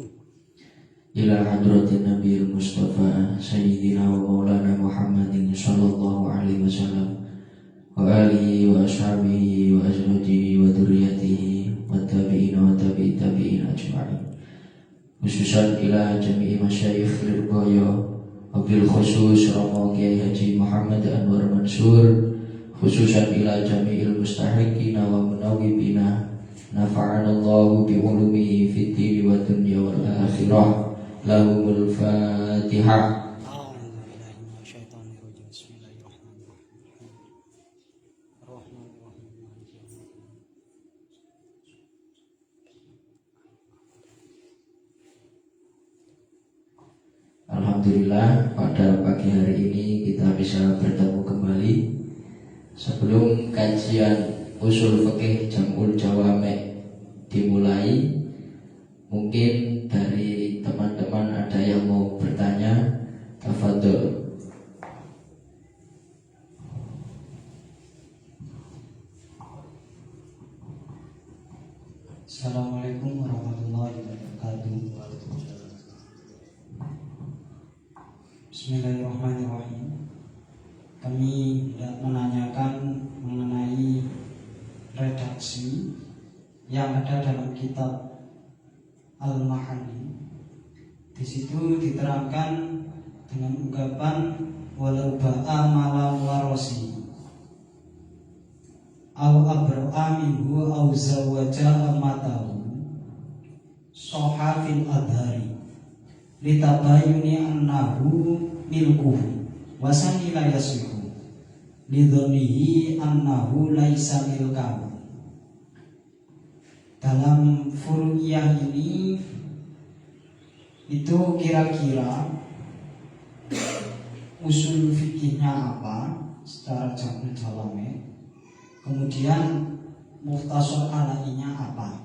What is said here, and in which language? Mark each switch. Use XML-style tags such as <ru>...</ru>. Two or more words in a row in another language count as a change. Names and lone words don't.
<ar>إلى حضرة النبي المصطفى سيدنا ومولانا محمد صلى الله عليه وسلم وآله وأصحابه وأزواجه وذريته والتابعين وتابعي التابعين أجمعين. Khususan ila jami'i masyayikh Lirboyo wabil khusus Romo Kiai Haji Muhammad Anwar Mansur, خصوصا إلى جميع المستحقين والمنوبين نفعنا الله بعلومه في الدين والدنيا والآخرة. لهم الفاتحة. Alhamdulillah,</ar> <id>pada pagi hari ini kita bisa bertemu kembali. Sebelum kajian usul fikih Jam'ul Jawami' dimulai, mungkin dari teman-teman ada yang mau bertanya, tafadhol.</id> <ar>السلام عليكم ورحمة الله وبركاته. بسم الله الرحمن الرحيم.</ar> <id>Kami hendak menanyakan mengenai redaksi yang ada dalam kitab Al-Mahani. Di situ diterangkan dengan ungkapan</id> <ar>ولو باع مال مورثه أو أبرأ منه أو زوج أمته صح في الظاهر لتبين أنه ملكه والثاني لا يصح لظنه أنه ليس ملكه.</ar> <id>Dalam furu'iyah ini itu kira-kira usul fikihnya apa secara Jam'ul Jawami', kemudian mukhtasar alainya apa.</id>